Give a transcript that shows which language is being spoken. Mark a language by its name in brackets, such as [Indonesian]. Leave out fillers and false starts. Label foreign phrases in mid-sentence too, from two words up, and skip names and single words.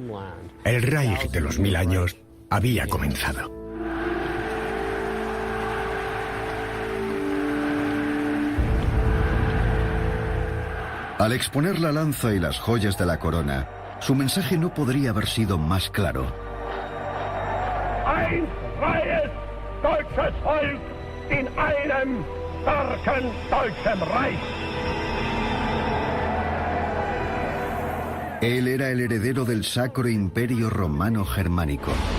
[Spanish] El Reich de los 1000 años había comenzado. Al exponer la lanza y las joyas de la corona, su mensaje no podría haber sido más claro. [German] Ein freies deutsches Volk in einem starken deutschen Reich. [Spanish] Él era el heredero del Sacro Imperio Romano Germánico.